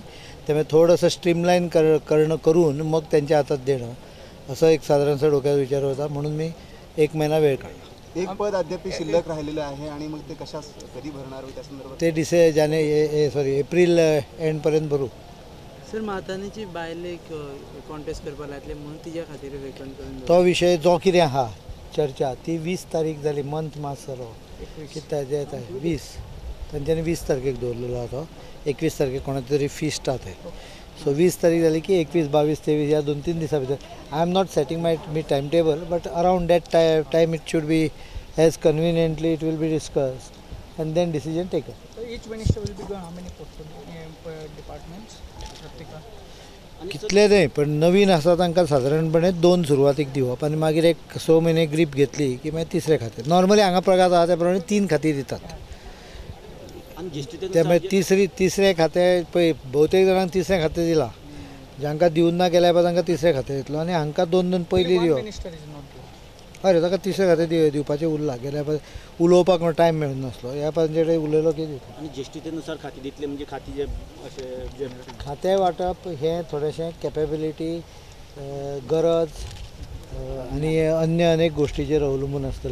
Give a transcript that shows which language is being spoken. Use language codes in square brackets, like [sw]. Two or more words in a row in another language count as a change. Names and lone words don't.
[mr] त्यामुळे थोडंसं स्ट्रीमलाईन करून मग त्यांच्या हातात देणं असं एक साधारणसा डोक्यात विचार होता, म्हणून मी 1 महिना वेळ काढला. एक पद अद्याप शिल्लक राहिलेलं आहे आणि मग ते कधी भरणार त्या संदर्भात ते एप्रिल एंडपर्यंत भरू. [kok] सर मातानीची बायले कॉन्टेस्ट करपाक लायतले म्हणून तिच्या खातीर वेकंट करून तो विषय जो कितें आहा चर्चा ती 20 तारीख जाली. मंथ मास जालो कितें 20 तांच्यांनी 20 तारखेक दवरलेलो तो. 21 तारखेक कोणाचे तरी फिस्ट आहा थंय. सो 20 तारीख जाली की 21, 22, 23 या 2-3 दिसा भितर. [en] I am not setting my time table, but around that time it should be as conveniently it will be discussed and then decision taken. Each minister will be going how many departments? [kok] कितले नाही पण नवीन आसा तांकां सादारणपणे 2 सुरवातीक दिवप आनी मागीर एक 6 म्हयने ग्रीप घेतली की मागीर तिसरे खातें. नॉर्मली हांगा प्रकार आसा त्या प्रमाणे 3 खातीं दितात. त्यामुळे तिसरे खातें पळय भोवतेक जाणांक तिसरें खातें दिलां, जांकां दिवन ना गेल्या पळय तांकां तिसरें खातें दितलो आनी हांकां 2 पयलीं दिवप. [en] Minister is not there. [kok] अरे ताका तिसरें खातें दिवपाचें उरलां. गेल्या पळय उलोवपाक टायम मेळनासलो, ह्या तांचे कडेन उलयलो की दिता. आणि ज्येष्ठतेनुसार खाती दितले म्हणजे खाती जे अशे खातें वाटप हें थोडेंशें कॅपेबिलिटी, गरज आनी अन्य अनेक गोष्टीचेर अवलंबून आसतलें.